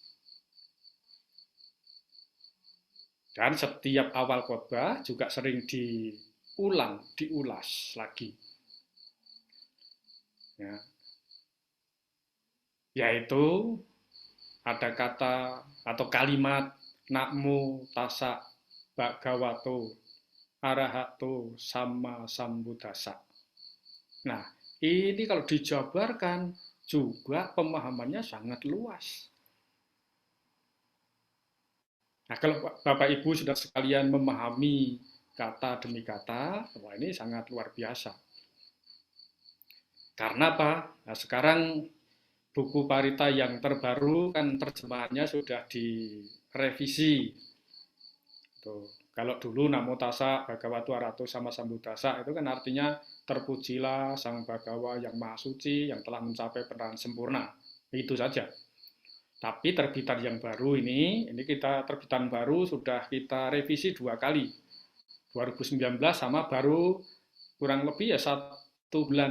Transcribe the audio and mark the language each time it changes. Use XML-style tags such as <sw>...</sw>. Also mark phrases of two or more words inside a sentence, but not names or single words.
<id>Dan setiap awal khotbah juga sering diulas lagi. Ya. Yaitu ada kata atau kalimat</id> <pi>Namo tassa bhagavato arahato sama sambuddhassa.</pi> <id>Nah, ini kalau dijabarkan juga pemahamannya sangat luas. Nah, kalau Bapak Ibu sudah sekalian memahami kata demi kata, wah ini sangat luar biasa. Karena apa? Nah, sekarang buku Parita yang terbaru kan terjemahannya sudah direvisi. Tuh. Kalau dulu</id> <pi>Namo tassa bhagavato arahato sama sambuddhassa</pi> <id>itu kan artinya terpujilah Sang Bhagawa yang Maha Suci yang telah mencapai penerangan sempurna. Itu saja. Tapi terbitan yang baru ini kita terbitan baru sudah kita revisi 2 kali. 2019 sama baru kurang lebih ya 1 bulan.</id>